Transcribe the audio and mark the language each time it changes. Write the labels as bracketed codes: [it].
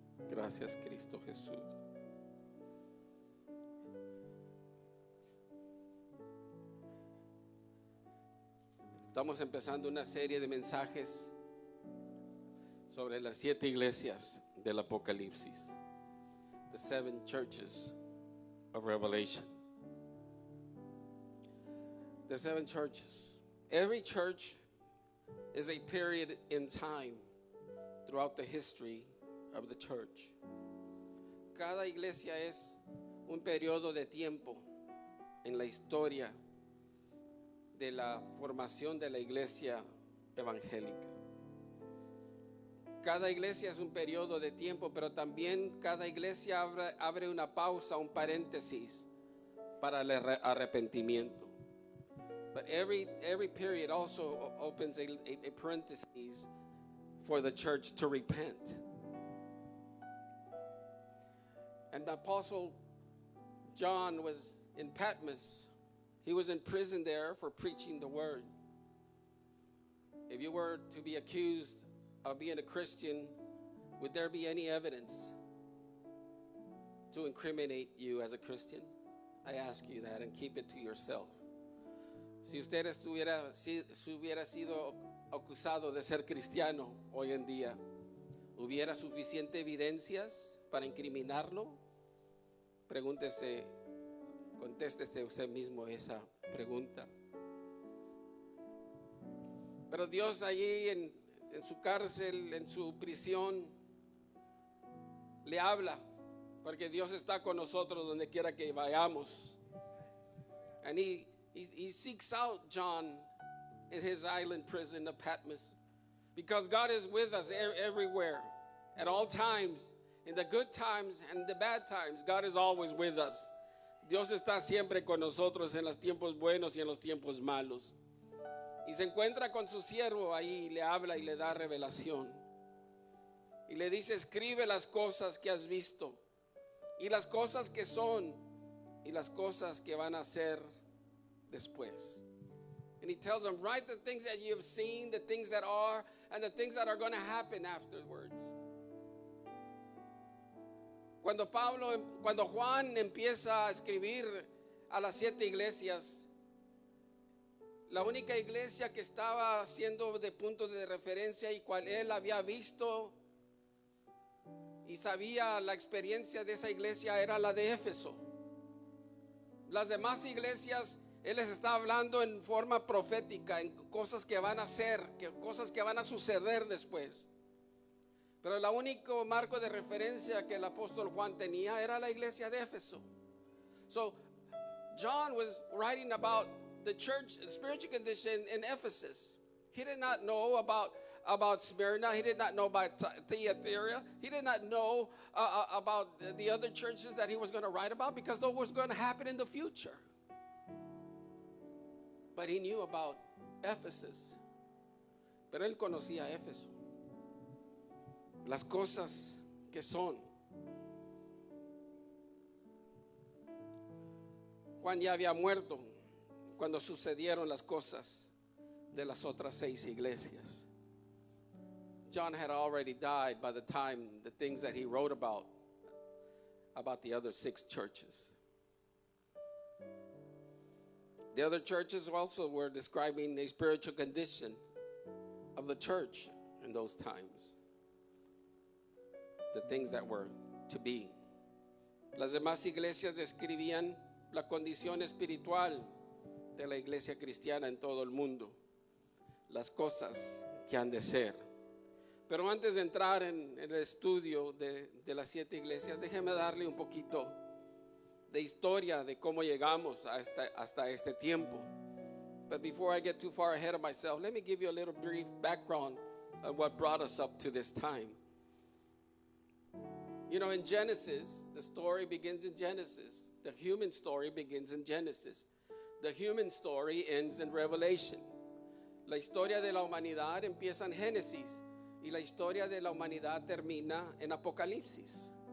[es] Gracias, Cristo Jesús. Estamos empezando una serie de mensajes sobre las 7 iglesias del Apocalipsis. [en] The 7 churches of Revelation. The 7 churches. Every church is a period in time throughout the history of the church. [es] Cada iglesia es un periodo de tiempo en la historia de la formación de la iglesia evangélica. Cada iglesia es un periodo de tiempo, pero también cada iglesia abre una pausa, un paréntesis para el arrepentimiento. [en] But every period also opens a parenthesis for the church to repent. And the Apostle John was in Patmos. He was in prison there for preaching the word. If you were to be accused of being a Christian, would there be any evidence to incriminate you as a Christian? I ask you that and keep it to yourself. [es] Si usted hubiera sido acusado de ser cristiano hoy en día, ¿hubiera suficiente evidencias para incriminarlo? Contéstese usted mismo esa pregunta. Pero Dios allí en su cárcel, en su prisión, le habla, porque Dios está con nosotros donde quiera que vayamos. [en] And he seeks out John in his island prison of Patmos, because God is with us everywhere, at all times, in the good times and the bad times. God is always with us. [es] Dios está siempre con nosotros en los tiempos buenos y en los tiempos malos. Y se encuentra con su siervo ahí, le habla y le da revelación. Y le dice, escribe las cosas que has visto, y las cosas que son, y las cosas que van a ser después. [en] And he tells them, write the things that you have seen, the things that are, and the things that are going to happen afterwards. [es] Cuando Juan empieza a escribir a las 7 iglesias, la única iglesia que estaba siendo de punto de referencia y cual él había visto y sabía la experiencia de esa iglesia era la de Éfeso. Las demás iglesias, él les está hablando en forma profética, en cosas que van a ser, cosas que van a suceder después. Pero el único marco de referencia que el apóstol Juan tenía era la iglesia de Éfeso. [en] So John was writing about the church, the spiritual condition in Ephesus. He did not know about Smyrna. He did not know about Thyatira. He did not know about the other churches that he was going to write about, because those was going to happen in the future. But he knew about Ephesus. [es] Pero él conocía Éfeso. Las cosas que son. Juan ya había muerto cuando sucedieron las cosas de las otras 6 iglesias. [en] John had already died by the time the things that he wrote about the other 6 churches. The other churches also were describing a spiritual condition of the church in those times. The things that were to be. [es] Las demás iglesias describían la condición espiritual de la iglesia cristiana en todo el mundo. las cosas que han de ser. Pero antes de entrar en el estudio de las 7 iglesias, déjeme darle un poquito de historia de cómo llegamos hasta este tiempo. [en] But before I get too far ahead of myself, let me give you a little brief background of what brought us up to this time. You know, in Genesis, the story begins in Genesis. The human story begins in Genesis. The human story ends in Revelation. [es] La historia de la humanidad empieza en Génesis y la historia de la humanidad termina en Apocalipsis.